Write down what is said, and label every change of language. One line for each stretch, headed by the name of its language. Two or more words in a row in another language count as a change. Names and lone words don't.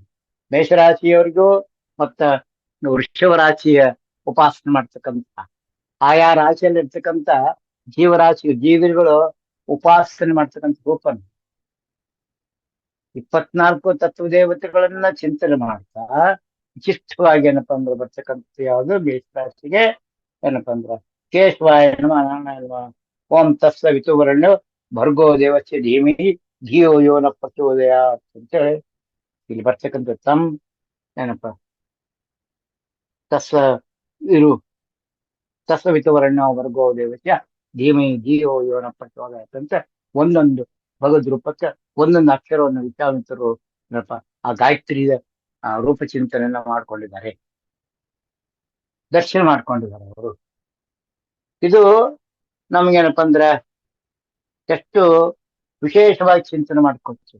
Kannada: ಮೇಷರಾಶಿಯವರಿಗೂ ಮತ್ತ ವೃಷಭ ರಾಶಿಯ ಉಪಾಸನೆ ಮಾಡ್ತಕ್ಕಂಥ ಆಯಾ ರಾಶಿಯಲ್ಲಿ ಇರ್ತಕ್ಕಂಥ ಜೀವರಾಶಿ ಜೀವಿಗಳು ಉಪಾಸನೆ ಮಾಡ್ತಕ್ಕಂಥ ರೂಪನ್ 24 ತತ್ವ ದೇವತೆಗಳನ್ನ ಚಿಂತನೆ ಮಾಡ್ತಾ ವಿಶಿಷ್ಟವಾಗಿ ಏನಪ್ಪಾ ಅಂದ್ರೆ ಬರ್ತಕ್ಕಂಥ ಯಾವುದು ಮೇಷರಾಶಿಗೆ ಏನಪ್ಪಾ ಅಂದ್ರ
Sanskrit: ಕೇಶವಾಯ ನಮಃ ನಾರಾಯಣ ನಮಃ ಓಂ ತತ್ಸವಿತುವರಣ್ಯ ಭರ್ಗೋ ದೇವಸ್ಯ ಧೀಮಹಿ ಧಿಯೋ ಯೋ ನ ಪ್ರಚೋದಯಾತ್
Kannada: ಅಂತೇಳಿ ಇಲ್ಲಿ ಬರ್ತಕ್ಕಂಥ ತಮ್ ಏನಪ್ಪ ತಸ್ಸ ಇರು
Sanskrit: ತತ್ಸವಿತುವರಣ್ಯ ಭರ್ಗೋ ದೇವಸ್ಯ ಧೀಮಹಿ ಧಿಯೋ ಯೋ ನ ಪ್ರಚೋದಯಾತ್
Kannada: ಅಂತ ಒಂದೊಂದು ಭಗವದ್ ರೂಪಕ್ಕೆ ಒಂದೊಂದು ಅಕ್ಷರವನ್ನು ವಿಚಾರಿತರು ಏನಪ್ಪ ಆ ಗಾಯತ್ರಿಯ ರೂಪ ಚಿಂತನೆಯನ್ನ ಮಾಡ್ಕೊಂಡಿದ್ದಾರೆ, ದರ್ಶನ ಮಾಡ್ಕೊಂಡಿದ್ದಾರೆ ಅವರು. ಇದು ನಮ್ಗೇನಪ್ಪ ಅಂದ್ರೆ ಎಷ್ಟು ವಿಶೇಷವಾಗಿ ಚಿಂತನೆ ಮಾಡ್ಕೊಳ್ತೀವಿ.